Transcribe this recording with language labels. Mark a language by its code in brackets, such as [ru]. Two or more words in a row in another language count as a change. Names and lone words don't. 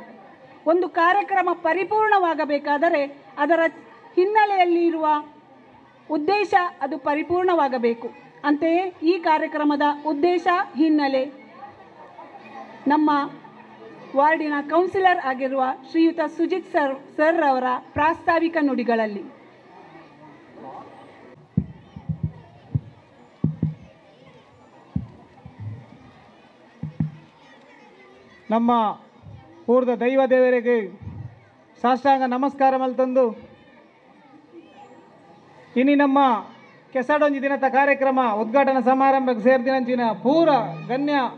[kn] ಒಂದು ಕಾರ್ಯಕ್ರಮ ಪರಿಪೂರ್ಣವಾಗಬೇಕಾದರೆ ಅದರ ಹಿನ್ನೆಲೆಯಲ್ಲಿರುವ ಉದ್ದೇಶ ಅದು ಪರಿಪೂರ್ಣವಾಗಬೇಕು. ಅಂತೆಯೇ ಈ ಕಾರ್ಯಕ್ರಮದ ಉದ್ದೇಶ ಹಿನ್ನೆಲೆ ನಮ್ಮ ವಾರ್ಡಿನ ಕೌನ್ಸಿಲರ್ ಆಗಿರುವ ಶ್ರೀಯುತ ಸುಜಿತ್ ಸರ್ ಅವರ ಪ್ರಾಸ್ತಾವಿಕ ನುಡಿಗಳಲ್ಲಿ. [tcy] ನಮ್ಮ ಊರದ ದೈವ ದೇವರಿಗೆ ಸಾಷ್ಟಾಂಗ ನಮಸ್ಕಾರ ಮಲ್ತಂದು ಇನಿ ನಮ್ಮ ಕೆಸರಡೊಂಜಿ ದಿನದ ಕಾರ್ಯಕ್ರಮ ಉದ್ಘಾಟನಾ ಸಮಾರಂಭಕ್ಕೆ ಸೇರ್ದಿನಂಚಿನ ಪೂರ ಗಣ್ಯ